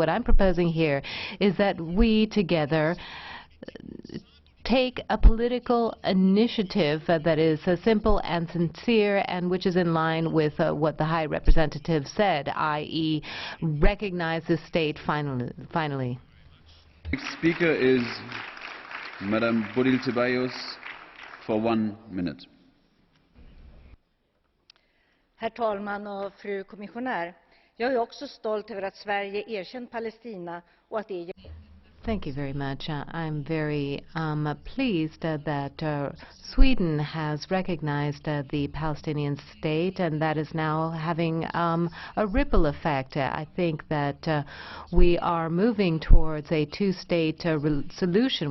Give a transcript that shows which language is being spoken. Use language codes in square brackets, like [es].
[en] What I'm proposing here is that we together take a political initiative that is simple and sincere and which is in line with what the High Representative said, i.e. recognize the state finally. Next speaker is Madam Bodil VALERO for 1 minute. [sv] Herr talman och fru kommissionär. Jag är också stolt över att Sverige erkänt Palestina och att det [en] Thank you very much. I'm very pleased that Sweden has recognized the Palestinian state, and that is now having a ripple effect. I think that we are moving towards a two-state solution.